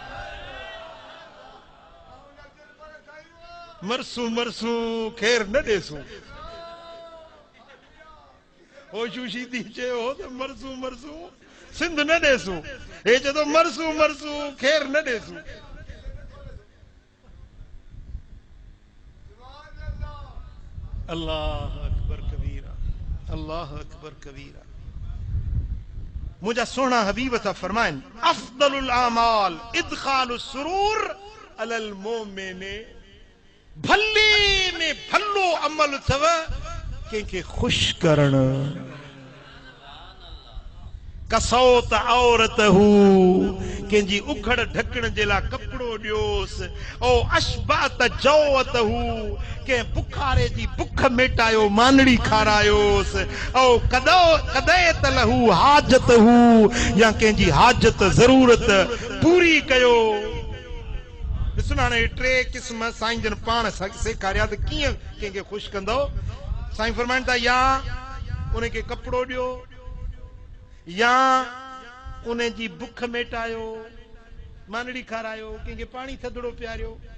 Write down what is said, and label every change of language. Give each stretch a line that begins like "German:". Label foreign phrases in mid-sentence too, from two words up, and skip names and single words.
Sindhi: मरसूं मरसूं ख़ैर न ॾेसूं, होशूशी थी चयो त मरसूं मरसूं सिंध न ॾेसूं, हे चए थो मरसूं मरसूं ख़ैर न ॾेसूं।
Arabic: الله أكبر كبيرا، الله أكبر كبيرا.
Sindhi: मुंहिंजा सुहिणा हबीब था फरमाइनि,
Arabic: أفضل الأعمال إدخال السرور على المؤمن.
Sindhi: भले में भलो अमल अथव कंहिंखे ख़ुशि करणु।
Arabic: كسوت عورته,
Sindhi: कंहिंजी उघड़ ढकण जे लाइ कपिड़ो ॾियोसि
Arabic: أو أشبعت جوعته
Sindhi: कंहिं बुखारे जी बुख मेटायो मानड़ी खारायोसि
Arabic: أو قضيت له حاجته
Sindhi: या कंहिंजी हाजत ज़रूरत पूरी कयो। ॾिसो न हाणे टे क़िस्म साईं जन पाण सेखारिया त कीअं कंहिंखे ख़ुशि कंदो। साईं फरमाइनि था या उनखे कपिड़ो ॾियो या उन जी बुख मेटायो मानड़ी खारायो कंहिंखे पाणी थधड़ो पियारियो।